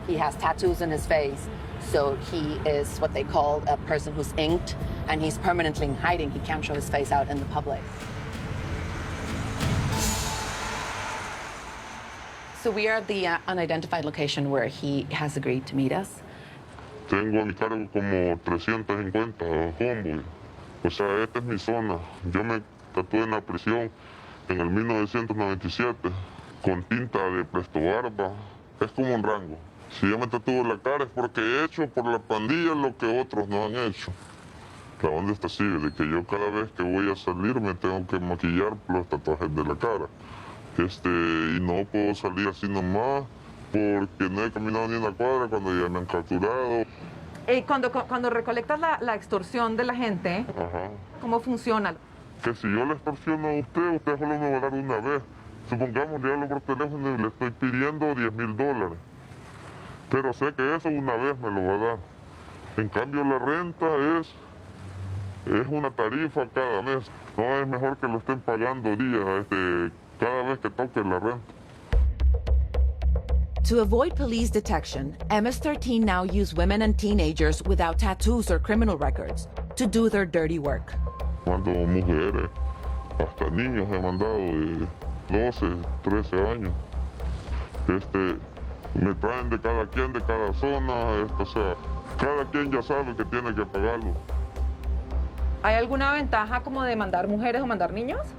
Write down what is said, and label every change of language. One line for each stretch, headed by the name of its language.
English: He has tattoos on his face, so he is what they call a person who's inked, and he's permanently in hiding. He can't show his face out in the public. So we are at the unidentified location where he has agreed to meet us.
Spanish: Tengo a mi cargo como 350 homeboy. O sea, esta es mi zona. Yo me tatué en la prisión en el 1997 con tinta de Presto Barba. Es como un rango. Si yo me tatúo la cara es porque he hecho por la pandilla lo que otros no han hecho. La onda está así, de que yo cada vez que voy a salir me tengo que maquillar los tatuajes de la cara. Y no puedo salir así nomás porque no he caminado ni una cuadra cuando ya me han capturado. Cuando recolectas la extorsión de la gente, Ajá. ¿cómo funciona? Que si yo le extorsiono a usted solo me va a dar una vez. Supongamos, le hablo por teléfono y le estoy pidiendo $10,000. Pero sé que eso una vez me lo va a dar. En cambio, la renta es una tarifa cada mes. No es mejor que lo estén pagando cada vez que toque la renta.
English: To avoid police detection, MS-13 now use women and teenagers without tattoos or criminal records to do their dirty work.
Spanish: Mando mujeres, hasta niños he mandado de 12, 13 años. Me traen de cada quien, de cada zona, o sea, cada quien ya sabe que tiene que pagarlo. ¿Hay alguna ventaja como de mandar mujeres o mandar niños?